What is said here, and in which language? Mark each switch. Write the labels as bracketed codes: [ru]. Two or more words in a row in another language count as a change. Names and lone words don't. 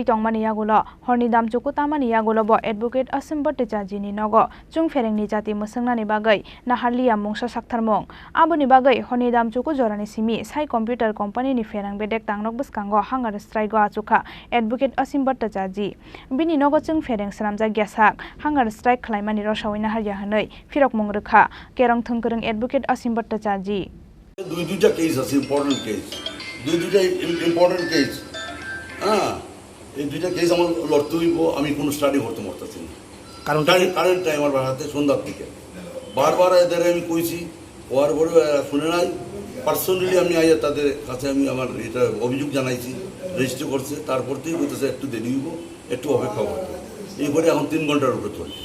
[trp] tongmani yagolo horni damchuku tamani yagolo bo advocate Ashim Bhartacharjee ni nogo chung Pherang ni jati musungnani bagai naharliya mungsa saktharmung aboni bagai horni damchuku jorani simi sai [en] computer company [trp] ni Pherang Bedek tangnok bwskango [en] hangar Strikeo [trp] Achukha advocate Ashim Bhartacharjee bini nogo chung Pherang sramjak gyasak [en] hangar strike [trp] khlaimani rosawai naharya hanoi phirok mungrukha Khorang Khorang advocate Ashim Bhartacharjee. [bn] দুইটা কেস আছে [en] important case [bn] দুইটা [en] important case [bn] এই দুইটা কেস আমার লড়তে হইব আমি কোনো স্টাডি করতে পারতেছি না কারণ [en] current time [bn] আমার হাতে সন্ধ্যার দিকে বারবার এদের আমি কইছি ওয়ার বড় শুনে নাই পার্সোনালি আমি আইয়া তাদের কাছে আমি আমার এটা অভিযোগ জানাইছি রেজিস্টার করছে তারপর থেকে বলতেছে একটু দেরি হইব একটু অপেক্ষা করতে এইবারে এখন 3 ঘন্টার উপরে চলছে।